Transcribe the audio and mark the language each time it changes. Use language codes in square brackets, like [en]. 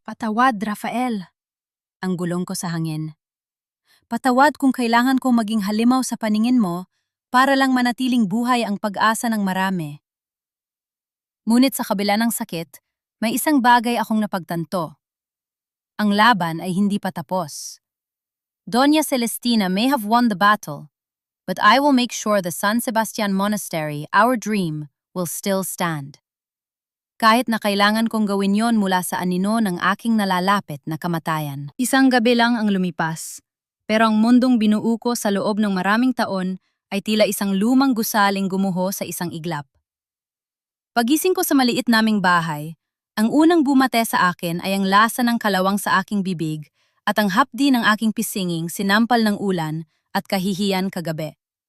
[tl] Patawad, Rafael. Ang gulong ko sa hangin. Patawad kung kailangan kong maging halimaw sa paningin mo para lang manatiling buhay ang pag-asa ng marami. Ngunit sa kabila ng sakit, may isang bagay akong napagtanto. Ang laban ay hindi pa tapos. [en] Doña Celestina may have won the battle, but I will make sure the San Sebastian Monastery, our dream, will still stand. [tl] Kahit na kailangan kong gawin yon mula sa anino ng aking nalalapit na kamatayan. Isang gabi lang ang lumipas, pero ang mundong binuo ko sa loob ng maraming taon ay tila isang lumang gusaling gumuho sa isang iglap. Pagising ko sa maliit naming bahay, ang unang bumate sa akin ay ang lasa ng kalawang sa aking bibig at ang hapdi ng aking pisinging sinampal ng ulan at kahihiyan kagabi.